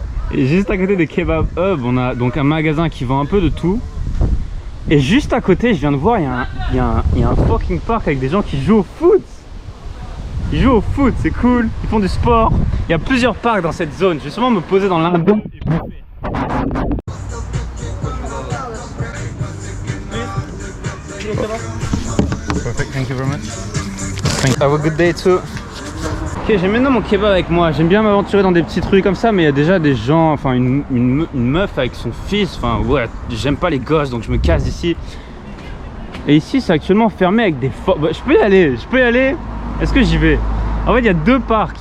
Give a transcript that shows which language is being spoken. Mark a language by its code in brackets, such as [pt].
[fr] Et juste à côté de Kebab Hub, on a donc un magasin qui vend un peu de tout. Et juste à côté, je viens de voir, il y a un fucking parc avec des gens qui jouent au foot. Ils jouent au foot, c'est cool. Ils font du sport. Il y a plusieurs parcs dans cette zone. Je vais sûrement me poser dans l'un d'eux et bouffer. [en] Perfect, thank you very much. Have a good day too. [fr] Ok, j'ai maintenant mon kebab avec moi. J'aime bien m'aventurer dans des petits trucs comme ça, mais il y a déjà des gens, enfin une meuf avec son fils. Enfin ouais, j'aime pas les gosses, donc je me casse d'ici. Et ici c'est actuellement fermé avec des bah, je peux y aller. Est-ce que j'y vais? En fait il y a deux parcs.